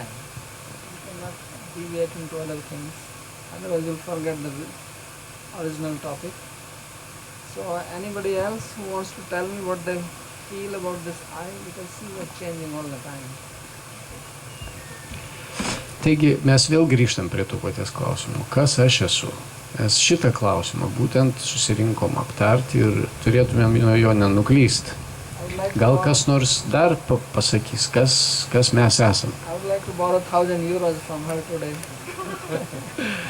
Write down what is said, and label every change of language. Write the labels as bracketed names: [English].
[English] You cannot deviate into other things. Otherwise you'll forget the original topic. So anybody else who wants to tell me what they feel about this I? Because see, we are changing all the time. [Lithuanian] Taigi mes vėl grįžtam prie to paties klausimo. Kas aš esu? Mes šitą klausimą būtent susirinkom aptarti ir turėtumėm nuo jo nenuklysti. Gal kas nors dar pasakys, kas mes esam. [English] I would like to borrow 1,000 euros from her today.